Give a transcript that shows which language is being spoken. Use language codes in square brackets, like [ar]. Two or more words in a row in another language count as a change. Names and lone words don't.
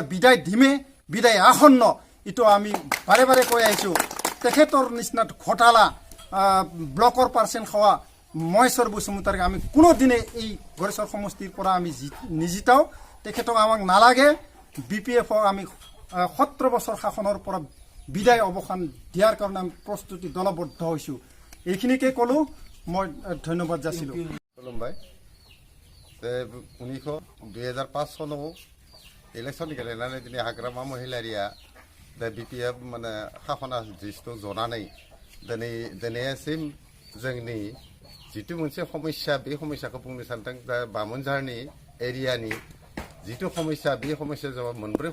[as] বিদায় দিমে বিদায় আসন্ন এইটো আমি বাৰে বাৰে কৈ আহিছোঁ তেখেতৰ নিচিনা ঘটালা ব্লকৰ পাৰ্চেণ্ট খোৱা মহেশ্বৰ বসুমতাৰীক আমি কোনোদিনে এই গড়েশ্বৰ সমষ্টিৰ পৰা আমি নিজিতাও তেখেতক আমাক নালাগে BPF-ক আমি 17 বছৰ শাসনৰ পৰা বিদায় অৱসান দিয়াৰ কাৰণে আমি প্ৰস্তুতি দলবদ্ধ হৈছোঁ এইখিনিকে ক'লোঁ মই ধন্যবাদ যাচিলোঁ [brx] খুলুমবাই 2005 [as] চনৰ ইলেকশ্যন [brx] गेलेनानै दिनै हाग्रामा महिलारिया दा BPF माने शासना जिथु जनानै दिनैसिम जोंनि जिथु मोनसे समस्या बे समस्याखौ बुंनो सानदों दा बामोनझारनि एरियानि जिथु समस्या बे समस्या जाबा मोनब्रै